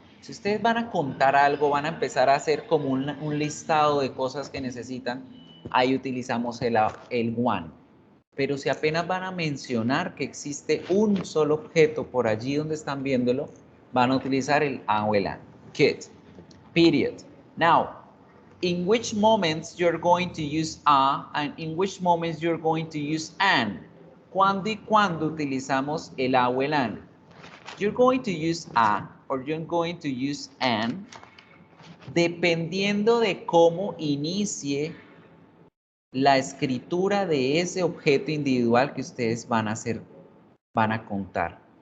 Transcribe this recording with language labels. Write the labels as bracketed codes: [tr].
[es] Si ustedes van a contar algo, van a empezar a hacer como un listado de cosas que necesitan, ahí utilizamos el one. Pero si apenas van a mencionar que existe un solo objeto por allí donde están viéndolo, van a utilizar el a o el an. [en] Good. Period. Now, in which moments you're going to use a and in which moments you're going to use an. [es] ¿Cuándo y cuándo utilizamos el a o el an? [en] You're going to use a or you're going to use an [es] dependiendo de cómo inicie la escritura de ese objeto individual que ustedes van a contar.